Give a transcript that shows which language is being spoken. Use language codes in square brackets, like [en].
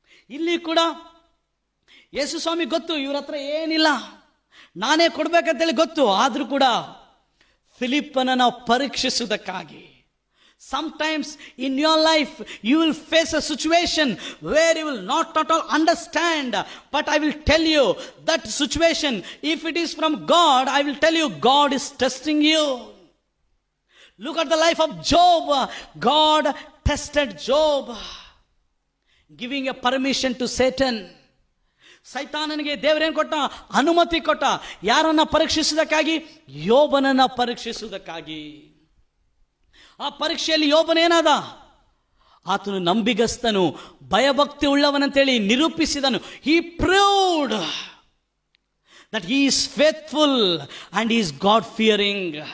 [kn] ಇಲ್ಲಿ ಕೂಡ ಯೇಸು ಸ್ವಾಮಿ ಗೊತ್ತು, ಇವ್ರ ಹತ್ರ ಏನಿಲ್ಲ, ನಾನೇ ಕೊಡ್ಬೇಕಂತೇಳಿ ಗೊತ್ತು. ಆದ್ರೂ ಕೂಡ ಫಿಲಿಪ್ಪನನ್ನು ಪರೀಕ್ಷಿಸುವುದಕ್ಕಾಗಿ. [en] Sometimes in your life you will face a situation where you will not at all understand, but I will tell you that situation, if it is from God, I will tell you God is testing you. Look at the life of Job. God tested Job, giving a permission to Satan. [kn] ಸೈತಾನನಿಗೆ ದೇವರೇನು ಕೊಟ್ಟ? ಅನುಮತಿ ಕೊಟ್ಟ. ಯಾರನ್ನ ಪರೀಕ್ಷಿಸುವುದಕ್ಕಾಗಿ? ಯೋಬನನ್ನ ಪರೀಕ್ಷಿಸುವುದಕ್ಕಾಗಿ. ಆ ಪರೀಕ್ಷೆಯಲ್ಲಿ ಯೋಬನೇನಾದ? ಆತನು ನಂಬಿಗಸ್ತನು, ಭಯಭಕ್ತಿ ಉಳ್ಳವನಂತೇಳಿ ನಿರೂಪಿಸಿದನು. [en] He proved that he is faithful and he is God fearing.